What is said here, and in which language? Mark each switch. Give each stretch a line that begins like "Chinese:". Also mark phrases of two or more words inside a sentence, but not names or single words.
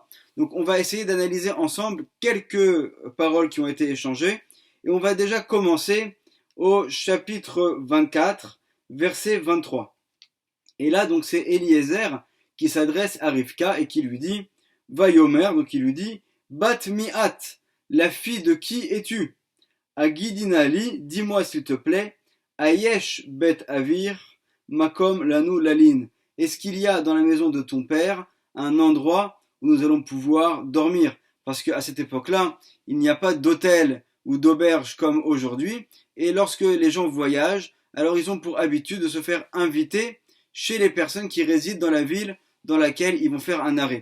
French: Donc on va essayer d'analyser ensemble quelques paroles qui ont été échangées et on va déjà commencer au chapitre 24, verset 23. Et là donc c'est Eliezer qui s'adresse à Rivka et qui lui dit Vayomer, donc il lui dit
Hebrew: בת מי את,
French: la fille de qui es-tu? Agidinali, dis-moi s'il te plaît,
Hebrew: היש בית אביך מקום לנו ללין.
French: Est-ce qu'il y a dans la maison de ton père un endroit où nous allons pouvoir dormir? Parce qu'à cette époque-là, il n'y a pas d'hôtel ou d'auberge comme aujourd'hui. Et lorsque les gens voyagent, alors ils ont pour habitude de se faire inviter chez les personnes qui résident dans la ville dans laquelle ils vont faire un arrêt.